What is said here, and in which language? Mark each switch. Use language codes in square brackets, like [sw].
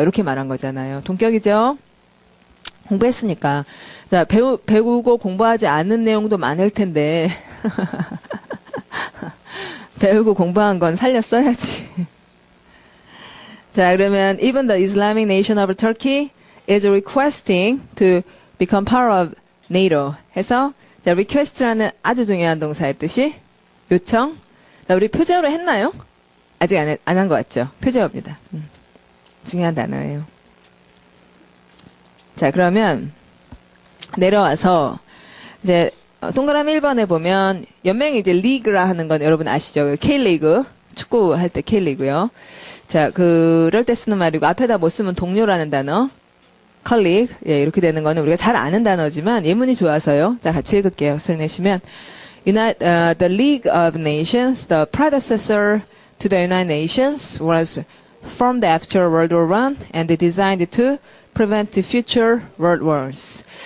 [ko] 이렇게 말한 거잖아요. 동격이죠? 공부했으니까. 자, 배우고 공부하지 않은 내용도 많을 텐데. 배우고 공부한 건 살려 써야지. 자, 그러면 [en] even the Islamic nation of Turkey is requesting to become part of NATO [ko] 해서 자, request라는 아주 중요한 동사의 뜻이 요청. 자, 우리 표제어로 했나요? 아직 안 한 것 같죠? 표제어입니다. 중요한 단어예요. 자, 그러면 내려와서 이제 동그라미 1번에 보면 연맹이 이제 리그라 하는 건 여러분 아시죠? K리그 축구 할 때 K리그요. 자, 그럴 때 쓰는 말이고 앞에다 뭐 쓰면 동료라는 단어, colleague 예, 이렇게 되는 거는 우리가 잘 아는 단어지만 예문이 좋아서요. 자, 같이 읽을게요. 소리 내시면 [en] the League of Nations, the predecessor to the United Nations, was formed after World War I and designed to prevent future world wars.